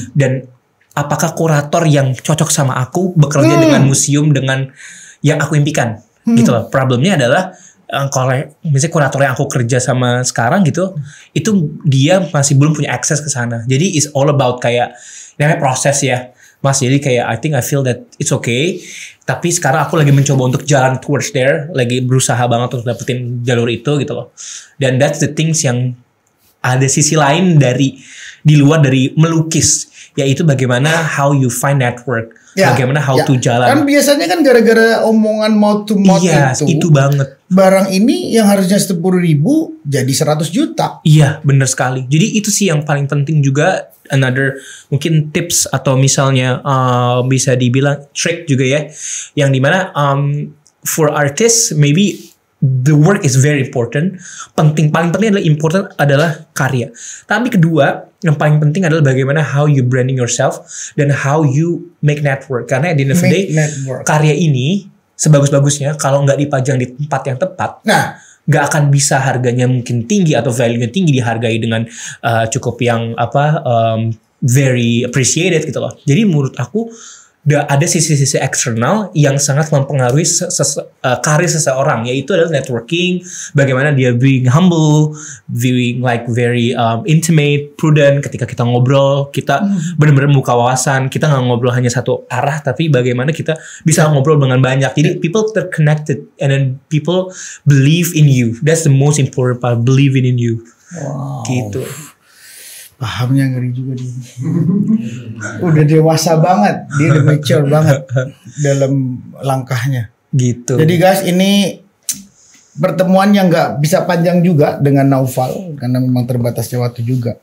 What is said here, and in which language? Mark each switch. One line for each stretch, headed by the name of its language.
Indonesian: Dan apakah kurator yang cocok sama aku bekerja dengan museum dengan yang aku impikan? Gitu loh. Problemnya adalah kalau misalnya kurator yang aku kerja sama sekarang gitu, itu dia masih belum punya akses ke sana. Jadi
English: it's all about
Indonesian: kayak namanya proses ya, Mas. Jadi kayak
English: I feel that it's okay.
Indonesian: Tapi sekarang aku lagi mencoba untuk jalan
English: towards there,
Indonesian: lagi berusaha banget untuk dapetin jalur itu gitu loh. Dan
English: that's the things
Indonesian: yang ada sisi lain dari di luar dari melukis, yaitu bagaimana
English: how you find network.
Indonesian: Bagaimana
English: how to
Indonesian: jalan. Kan biasanya kan gara-gara omongan
English: mouth to mouth
Indonesian: itu banget. Barang ini yang harusnya 10.000 jadi 100 juta. Iya, benar sekali. Jadi itu sih yang paling penting juga.
English: Another
Indonesian: mungkin tips atau misalnya bisa dibilang trick juga ya. Yang dimana
English: for artists maybe the work is very important.
Indonesian: Paling penting adalah karya. Tapi kedua, yang paling penting adalah bagaimana
English: how you branding yourself
Indonesian: dan
English: how you make network.
Indonesian: Karena
English: at the end of the day,
Indonesian: karya ini sebagus-bagusnya kalau nggak dipajang di tempat yang tepat, nggak akan bisa harganya mungkin tinggi atau value-nya tinggi dihargai dengan cukup yang
English: very appreciated
Indonesian: gitu loh. Jadi menurut aku ada sisi-sisi eksternal yang sangat mempengaruhi karir seseorang, yaitu adalah networking, bagaimana dia
English: being humble, being like very intimate, prudent
Indonesian: ketika kita ngobrol, kita benar-benar membuka wawasan, kita nggak ngobrol hanya satu arah, tapi bagaimana kita bisa ngobrol dengan banyak. Jadi
English: people connected and then people believe in you. That's the most important part, believing in you. Wow.
Indonesian: Gitu. Pahamnya ngeri juga dia. Udah dewasa banget, dia udah mature banget dalam langkahnya. Gitu. Jadi guys, ini pertemuan yang nggak bisa panjang juga dengan Naufal karena memang terbatasnya waktu juga.